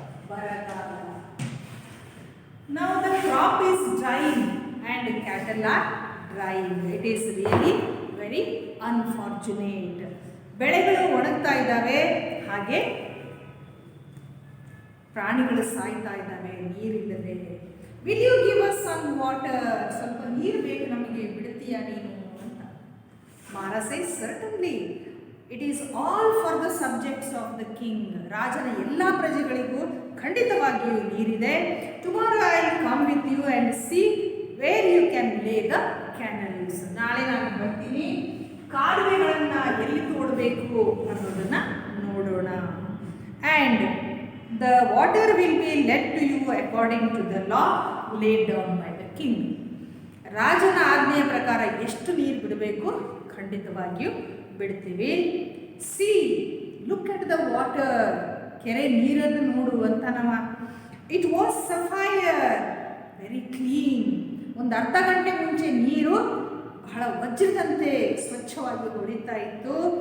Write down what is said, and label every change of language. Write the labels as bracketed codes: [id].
[en] Baragala. Now the crop is drying and cattle are drying. It is really very unfortunate. [kn] ಬೆಳೆಗಳು ಒಣಗ್ತಾ ಇದ್ದಾವೆ, ಹಾಗೆ ಪ್ರಾಣಿಗಳು ಸಾಯ್ತಾ ಇದ್ದಾವೆ ನೀರಿಲ್ಲದೆ. [en] Will you give us some water? [kn] ಸ್ವಲ್ಪ ನೀರು ಬೇಕು ನಮಗೆ, ಬಿಡ್ತೀಯಾ ನೀನು ಅಂತ. [en] Mara says certainly, it is all for the subjects of the king. [kn] ರಾಜನ ಎಲ್ಲ ಪ್ರಜೆಗಳಿಗೂ ಖಂಡಿತವಾಗಿಯೂ ನೀರಿದೆ. [en] Tomorrow I will come with you and see where you can lay the canals. [kn] ನಾಳೆ ನಾನು ಬರ್ತೀನಿ, ಕಾಲುವೆಗಳನ್ನು ಎಲ್ಲಿ ತೋಡಬೇಕು ಅನ್ನೋದನ್ನು ನೋಡೋಣ. [en] And the water will be led to you according to the law laid down by the king. [kn] ರಾಜನ ಆಜ್ಞೆಯ ಪ್ರಕಾರ ಎಷ್ಟು ನೀರು ಬಿಡಬೇಕು ಖಂಡಿತವಾಗಿಯೂ ಬಿಡ್ತೀವಿ. [en] See look at the water. [kn] ಕೆರೆ ನೀರನ್ನು ನೋಡು ಅಂತ ನಮ್ಮ. [en] It was sapphire, very clean. [kn] ಒಂದು ಅರ್ಧ ಗಂಟೆ ಮುಂಚೆ ನೀರು ಬಹಳ ವಜ್ರದಂತೆ ಸ್ವಚ್ಛವಾಗಿ ಹೊಡಿತಾ ಇತ್ತು.